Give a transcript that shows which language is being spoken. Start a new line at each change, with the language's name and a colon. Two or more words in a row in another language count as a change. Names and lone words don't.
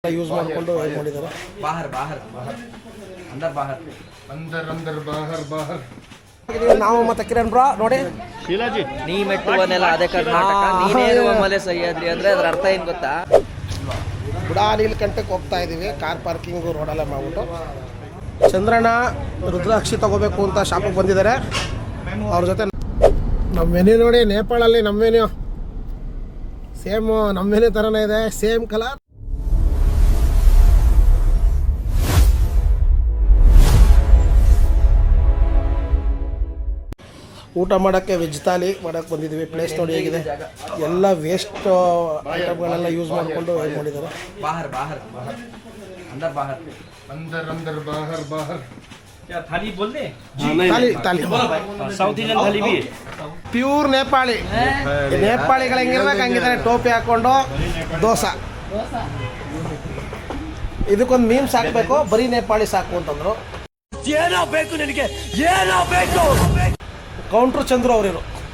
Kannada: ಯೂಸ್ ಮಾಡಿಕೊಂಡು ಮಾಡಿದ್ದಾರೆ.
Hindi: बाहर बाहर बाहर अंदर बाहर अंदर अंदर बाहर बाहर
Kannada: ನಾವು ಮತ್ತೆ ಕಿರಣ್ ಬ್ರಾ ನೋಡಿ ಶೀಲಾಜಿ ನೀ ಮೆಟ್ಟುವನೆಲ್ಲ ಅದೇ ಕರ್ನಾಟಕ ನೀನೇ ಇರುವ ಮಲೆ ಸಹ್ಯಾದ್ರಿ ಅಂದ್ರೆ ಅದರ ಅರ್ಥ ಏನು ಗೊತ್ತಾ? ನೀಲಕಂಠಕ್ಕೆ ಹೋಗ್ತಾ ಇದ್ದೀವಿ.
English: car parking
Kannada: ರೋಡಲ್ಲೇ ಮಾಡ್ಬಿಟ್ಟು ಚಂದ್ರಣ್ಣ ರುದ್ರಾಕ್ಷಿ ತಗೋಬೇಕು ಅಂತ ಶಾಪಿಗೆ ಬಂದಿದ್ದಾರೆ. ಅವ್ರ ಜೊತೆ ನಮ್ಮ ಮೆನ್ಯೂ ನೋಡಿ, ನೇಪಾಳಲ್ಲಿ ನಮ್ಮ ಮೆನ್ಯೂ ಸೇಮ್ ನಮ್ಮ ಮೆನ್ಯೂ ಥರನೇ ಇದೆ,
English: same colour.
Kannada: ಊಟ ಮಾಡೋಕ್ಕೆ ವೆಜ್ ಥಾಲಿ ಮಾಡೋಕ್ಕೆ ಬಂದಿದ್ದೀವಿ. ಪ್ಲೇಸ್ ನೋಡಿ ಹೇಗಿದೆ, ಎಲ್ಲ
English: waste itemಗಳೆಲ್ಲ
Kannada: ಯೂಸ್ ಮಾಡಿಕೊಂಡು ಮಾಡಿದ್ದಾರೆ.
Hindi: बाहर बाहर अंदर बाहर अंदर अंदर बाहर बाहर क्या थाली बोल दे?
Kannada: ಥಾಲಿ
English: South Indian
Hindi: थाली भी है।
Kannada: ಪ್ಯೂರ್ ನೇಪಾಳಿ. ನೇಪಾಳಿಗಳು ಹೆಂಗಿರ್ಬೇಕು ಹಂಗಿದ್ದಾರೆ, ಟೋಪಿ ಹಾಕೊಂಡು ದೋಸೆ. ಇದಕ್ಕೊಂದು ಮೀಮ್ಸ್ ಹಾಕಬೇಕು, ಬರೀ ನೇಪಾಳಿ ಸಾಕು ಅಂತಂದ್ರು. ಏನೋ ಬೇಕು ನಿನಗೆ, ಏನೋ ಬೇಕು. ಕೌಂಟ್ರು ಚಂದ್ರು ಅವರಿರು.